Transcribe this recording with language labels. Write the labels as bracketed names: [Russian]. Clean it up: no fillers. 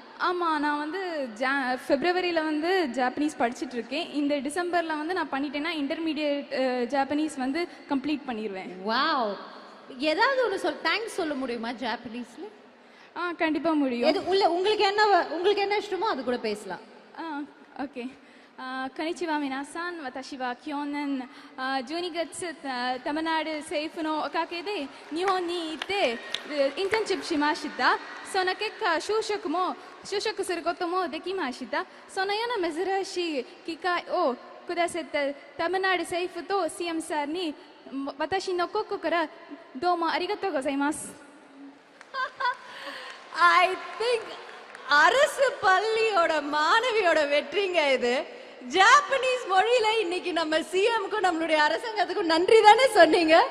[Tamil] ஆமாம், நான் ஃபெப்ரவரியில் ஜாப்பனீஸ் படிச்சுட்ருக்கேன். இந்த டிசம்பரில் நான் பண்ணிட்டேன்னா இன்டர்மீடியட் ஜாப்பனீஸ் கம்ப்ளீட் பண்ணிடுவேன். வாவ். ஏதாவது ஒன்று தேங்க்ஸ் சொல்ல முடியுமா ஜாப்பனீஸில்? கண்டிப்பாக முடியும். உங்களுக்கு என்ன இஷ்டமோ அது கூட பேசலாம். [Japanese] ஓகே. こんにちは皆さん。私は去年12月タマナール政府のおかげで日本に行ってインターンシップしました。その結果就職することもできました。そのような珍しい機会をくださったタマナール政府と CM さんに私の心からどうもありがとうございます。 [English] I think [Tamil] அரசு பள்ளியோட மாணவியோட வெற்றிங்க இது. ஜாப்பனீஸ் மொழியில இன்னைக்கு நம்ம சிஎம்க்கும் நம்மளுடைய அரசாங்கத்துக்கும் நன்றி தானே சொன்னீங்க?